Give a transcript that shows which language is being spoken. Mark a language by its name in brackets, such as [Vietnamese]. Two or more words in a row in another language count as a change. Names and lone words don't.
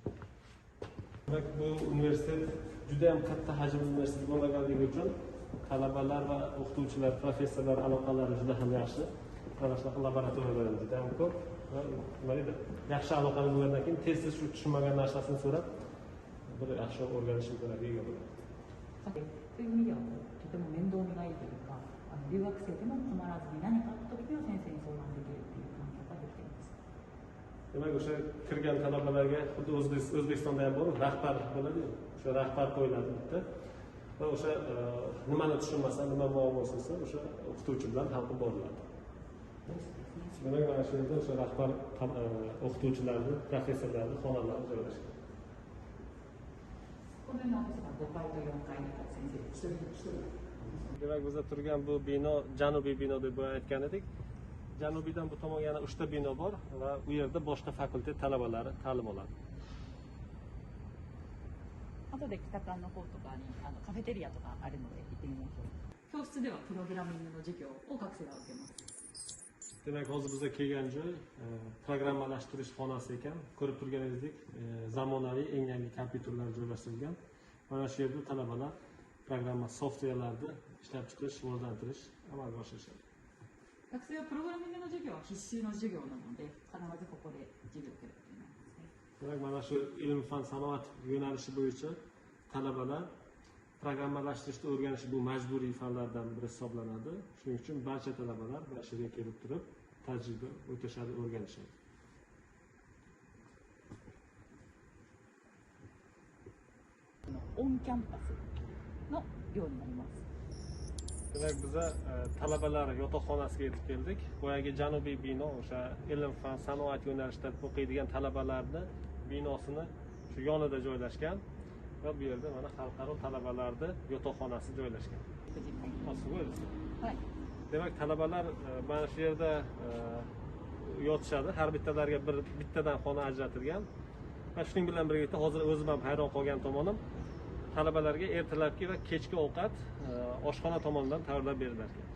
[Uzbek] Demak, bu universitet juda ham katta hajmli universitet bo'lmaganligi uchun talabalar va o'qituvchilar, professorlar aloqalari juda ham yaxshi. Mana shunaqa laboratoriyalar juda ham ko'p va yaxshi aloqalar bo'lgandan keyin tez-tez shu tushunmagan narsasini so'rab bir yaxshi o'rganish imkoniyatiga ega bo'ladi. [Japanese] そういう意味ではとても面倒見がいいというか、留学生でも困らずに何かあった時は先生に相談できるっていう環境ができています。 [Uzbek] Demak, o'sha kirgan talabalarga xuddi O'zbekistonda ham bor, rahbar bo'ladi-yu. O'sha rahbar qo'yiladi bitta. Va o'sha nimani tushunmasa, nima muammosi bo'lsa, o'sha o'qituvchi bilan hal qilib boriladi. Demak, mana shu yerda o'sha rahbar o'qituvchilarni, professorlarni xonalari joylashgan. [Japanese] このようなオフィスが5階と4階に先生一人 [Uzbek] Demak, bizda turgan bu bino janubiy bino deb aytgan edik. Janubiydan bu tomonga yana 3 ta bino bor va u yerda boshqa fakultet talabalari ta'lim oladi. [Japanese] 後で北館の方とかにカフェテリアとかあるので行ってみましょう。教室ではプログラミングの授業を学生が受けます。 [Uzbek] Demak, hozir bizga kelgan joy programmalashtirish xonasi ekan. Ko'rib turganingizdek, zamonaviy eng yangi kompyuterlar joylashtirilgan. Mana shu yerda talabalar programma softverlarni ishlab chiqarish, rivojlantirish amalga oshirishadi. [Japanese] 学生はプログラミングの授業は必修の授業なので必ずここで授業を受けるっていうのがありますね。 [Uzbek] Demak, mana shu ilm, fan, sanoat yo'nalishi bo'yicha talabalar programmalashtirishni o'rganish bu majburiy fanlardan biri hisoblanadi. Shuning uchun barcha talabalar mana shu yerga kelib turib tajriba o'tashadi, o'rganishadi. [Japanese] オンキャンパスの寮になります。 [Uzbek] Demak, biza talabalar yotoqxonasiga yetib keldik. Boyagi janubiy bino o'sha ilm, fan, sanoat yo'nalishida o'qiydigan talabalarni binosini shu yonida joylashgan va bu yerda mana xalqaro talabalarni yotoqxonasi joylashgan. [Japanese] すごいですね。はい。 [Uzbek] Demak, talabalar mana shu yerda yotishadi. Har bittalariga bittadan xona ajratilgan. Va shuning bilan birga hozir o'zim ham hayron qolgan tomonim, talabalarga ertalabki va kechki ovqat oshxona tomonidan tayyorlab berilar ekan.